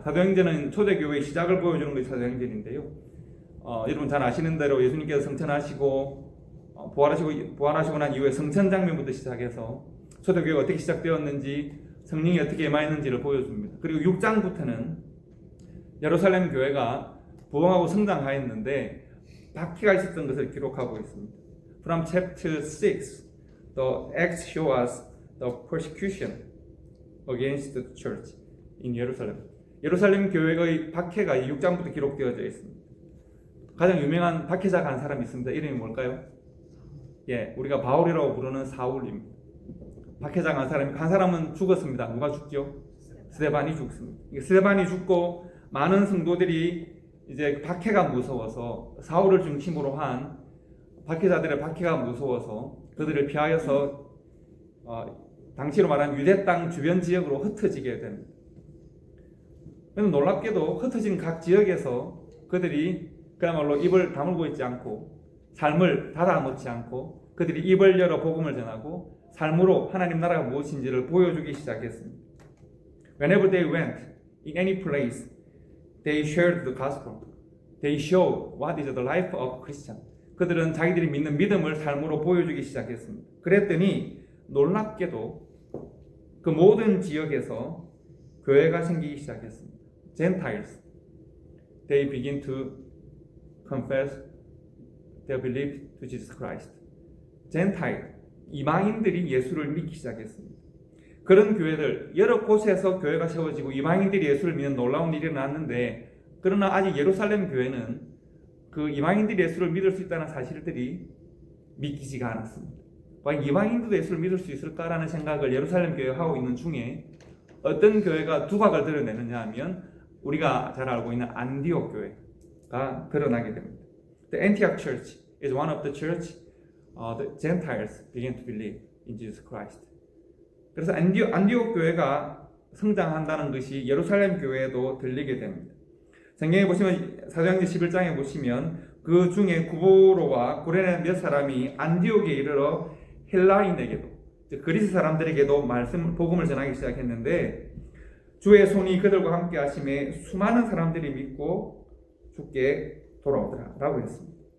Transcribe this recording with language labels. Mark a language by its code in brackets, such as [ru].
[ko] 사도행전은 초대교회의 시작을 보여주는 것이 사도행전인데요. 여러분 잘 아시는 대로 예수님께서 성천하시고 부활하시고 난 이후에 성천 장면부터 시작해서 초대교회가 어떻게 시작되었는지 성령이 어떻게 임하였는지를 보여줍니다. 그리고 6장부터는 예루살렘 교회가 부흥하고 성장하였는데 박해가 있었던 것을 기록하고 있습니다. [en] From chapter 6, the Acts show us the persecution against the church in Jerusalem. [ko] 예루살렘 교회의 박해가 6장부터 기록되어져 있습니다. 가장 유명한 박해자가 한 사람이 있습니다. 이름이 뭘까요? 예, 우리가 바울이라고 부르는 사울입니다. 박해자가 한 사람은 죽었습니다. 누가 죽죠? 스데반이 죽습니다. 스데반이 죽고 많은 성도들이 이제 박해가 무서워서 사울을 중심으로 한 박해자들의 박해가 무서워서 그들을 피하여서 당시로 말하면 유대 땅 주변 지역으로 흩어지게 됩니다. 그런데 놀랍게도 흩어진 각 지역에서 그들이 그야말로 입을 다물고 있지 않고 삶을 닫아놓지 않고 그들이 입을 열어 복음을 전하고 삶으로 하나님 나라가 무엇인지를 보여주기 시작했습니다. [en] Whenever they went in any place, they shared the gospel. They showed what is the life of Christian. [ko] 그들은 자기들이 믿는 믿음을 삶으로 보여주기 시작했습니다. 그랬더니 놀랍게도 그 모든 지역에서 교회가 생기기 시작했습니다. [en] Gentiles, they begin to confess their belief to Jesus Christ. [ko] Gentile, 이방인들이 예수를 믿기 시작했습니다. 그런 교회들, 여러 곳에서 교회가 세워지고 이방인들이 예수를 믿는 놀라운 일이 일어났는데 그러나 아직 예루살렘 교회는 그 이방인들이 예수를 믿을 수 있다는 사실들이 믿기지가 않았습니다. 과연 이방인도 예수를 믿을 수 있을까라는 생각을 예루살렘 교회가 하고 있는 중에 어떤 교회가 두각을 드러내느냐 하면 우리가 잘 알고 있는 안디옥 교회가 드러나게 됩니다. [en] The Antioch Church is one of the church the Gentiles began to believe in Jesus Christ. [ko] 그래서 안디옥 교회가 성장한다는 것이 예루살렘 교회에도 들리게 됩니다. 성경에 보시면 사도행전 11장에 보시면 그 중에 구보로와 구레네 몇 사람이 안디옥에 이르러 헬라인에게도 그리스 사람들에게도 복음을 전하기 시작했는데 주의 손이 그들과 함께 하심에 수많은 사람들이 믿고 주께 돌아오더라라고 했습니다.